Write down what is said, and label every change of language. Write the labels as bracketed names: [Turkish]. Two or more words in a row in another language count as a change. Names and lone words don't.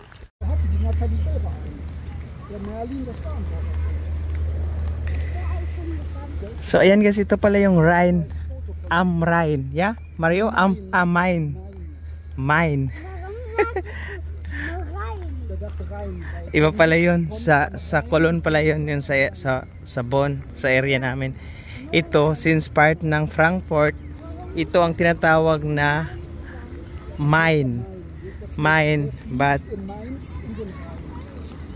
[German] Da hatte die Nathalie selber einen. Der Merlin, das war ein Bauer. Der ist schon gekommen. [Filipino] So ayan guys, ito pala yung Rhine. Rhine, yeah? [English] Mario, mine. Mine. [German] Warum sagst du nur rein? Der dachte rein. [Filipino] Iba pala yun. Sa Cologne pala yun sa Bonn, sa area namin. Ito, [English] since part [Filipino] ng Frankfurt, ito ang tinatawag na mine. [English] Mine, but [German] In Mainz, in den Rhein.